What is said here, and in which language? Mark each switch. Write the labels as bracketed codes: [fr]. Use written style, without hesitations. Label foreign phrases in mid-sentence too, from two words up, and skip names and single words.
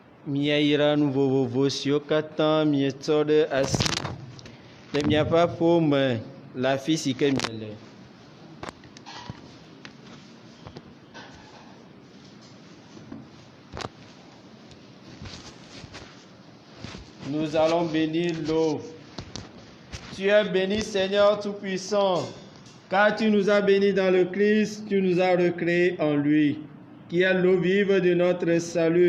[ee] Miaira nu vovovo siwo katã mietsɔ ɖe asi le miaƒe aƒewo me le afi si ke miele. [fr] Nous allons bénir l'eau. Tu es béni Seigneur Tout-Puissant, car tu nous as bénis dans le Christ, tu nous as recréés en lui, qui est l'eau vive de notre salut.